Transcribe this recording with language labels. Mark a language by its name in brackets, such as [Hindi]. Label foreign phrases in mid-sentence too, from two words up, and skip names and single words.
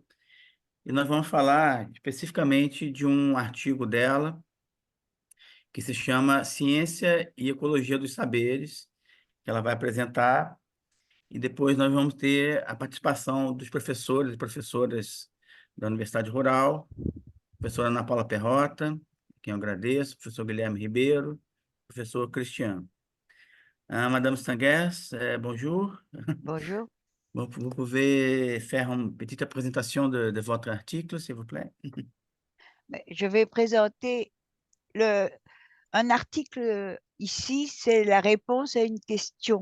[Portuguese] E nós vamos falar especificamente de um artigo dela que se chama Ciência e Ecologia dos Saberes, que ela vai apresentar, e depois nós vamos ter a participação dos professores e professoras da Universidade Rural, professora Ana Paula Perrota, quem eu agradeço, professor Guilherme Ribeiro, professor Cristiano. [French] Madame Stanguers, bonjour. Bonjour. Vous pouvez faire une petite présentation de votre article, s'il vous plaît? Je vais présenter un article ici, c'est la réponse à une question.